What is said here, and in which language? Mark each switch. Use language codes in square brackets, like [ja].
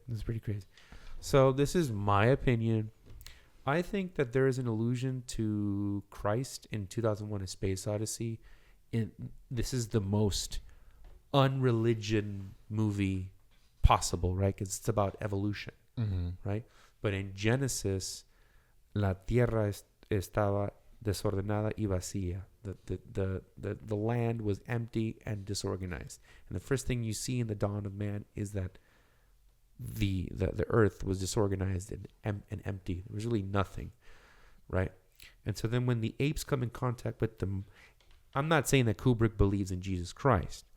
[en] This is pretty crazy. So this is my opinion. I think that there is an allusion to Christ in 2001: A Space Odyssey. This is the most unreligion movie possible, right? Because it's about evolution, right? But in Genesis, [es] la tierra estaba desordenada y vacía. [en] The land was empty and disorganized. And the first thing you see in the dawn of man is that the earth was disorganized and empty. There was really nothing, right? And so then when the apes come in contact with them, I'm not saying that Kubrick believes in Jesus Christ.